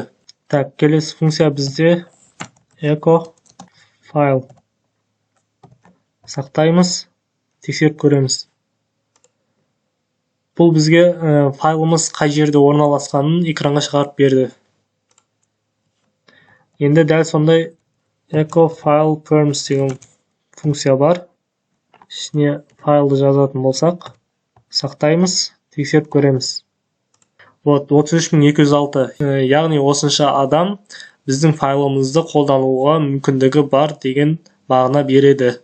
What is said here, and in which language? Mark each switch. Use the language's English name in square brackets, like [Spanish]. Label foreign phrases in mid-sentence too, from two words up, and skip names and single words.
[Kazakh] Так, келесі функция бізде echo файл. Сақтаймыз, тексеріп көреміз. Бұл бізге файлымыз қай жерде орналасқанын экранға шығарып берді. Енді дәл сондай [English] echo file perms [Kazakh] деген функция бар. Ішіне файлды жазатын болсақ, сақтаймыз, тексеріп көреміз. Вот, 33206. Яғни осынша адам біздің файлымызды қолдануға мүмкіндігі бар деген мағына береді.